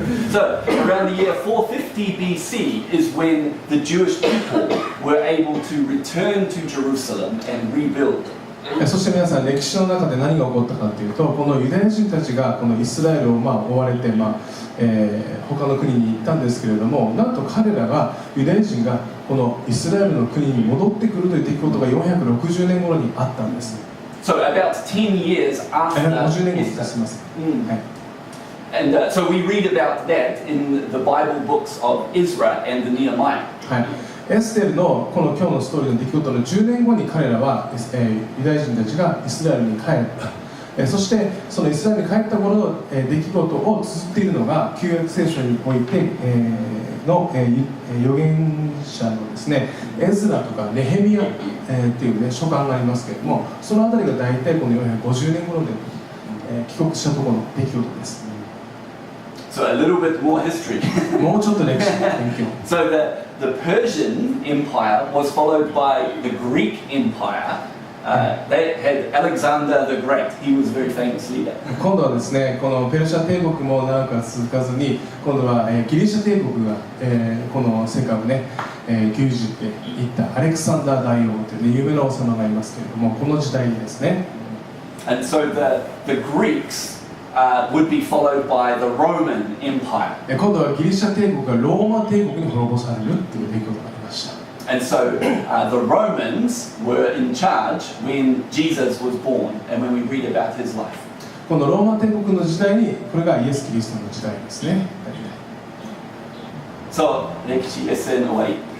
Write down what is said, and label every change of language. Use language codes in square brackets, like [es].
[en] So, around the year 450 BC is when the Jewish people were able to return to Jerusalem and rebuild. [ja] そして皆さん、歴史の中で何が起こったかというと、このユダヤ人たちがこのイスラエルを追われて、他の国に行ったんですけれども、なんと彼らがユダヤ人がこのイスラエルの国に戻ってくるという出来事が460年頃にあったんです。 [en] So about 10 years after [ja] 50年後です。すみません。はい。 [en] And so we read about that in the Bible books of Ezra and the Nehemiah. [ja] はい。エステルのこの今日のストーリーの出来事の10年後に彼らは、ユダヤ人たちがイスラエルに帰った。そしてそのイスラエルに帰った頃の、出来事を綴っているのが旧約聖書において、の、預言者のですね、エズラとかネヘミヤ、っていうね書簡がありますけれども、そのあたりが大体この450年頃で、帰国したところの出来事です。 [en] So a little bit more history. [ja] もうちょっと歴史の勉強。 [en] So the Persian Empire was followed by the Greek Empire. They had Alexander the Great. He was a very famous leader. [ja] 今度はですね、このペルシャ帝国も長くは続かずに、今度は、ギリシャ帝国が、この世界をね、牛耳っていったアレクサンダー大王という、ね、有名な王様がいますけれども、この時代ですね。 [en] And so the Greeks.would be followed by the Roman Empire. [ja] 今度はギリシャ帝国がローマ帝国に滅ぼされるという出来事がありました。 [en] And so the Romans were in charge when Jesus was born and when we read about his life. [ja] このローマ帝国の時代にこれがイエス・キリストの時代ですね。 So 歴史レッスン終わり。